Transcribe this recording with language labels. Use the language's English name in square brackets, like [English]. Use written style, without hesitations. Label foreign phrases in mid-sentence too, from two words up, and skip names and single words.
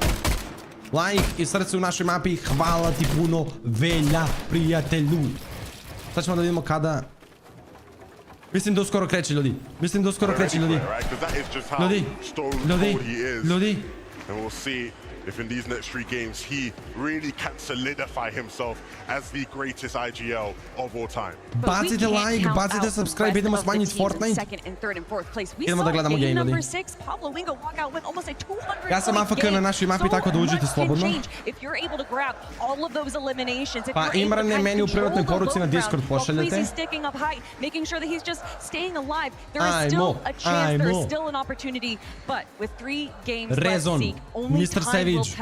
[Serbian] Like i srce u našoj mapi. Hvala ti puno, Velja, prijatelju. Sad ćemo da vidimo kada... Mislim da uskoro kreće, ljudi. Ljudi. [English] If in these next 3 games he really can solidify himself as the greatest IGL of all time. [Serbian] Bacite like, bacite subscribe, idemo smanjiti Fortnite. Idemo da gledamo game, ljudi. Ja sam AFK na našoj mapi, tako da uđite slobodno. Pa Imrane meni u privatnoj poruci na Discord pošaljete. Ajmo. Rezon, Mr. Savage.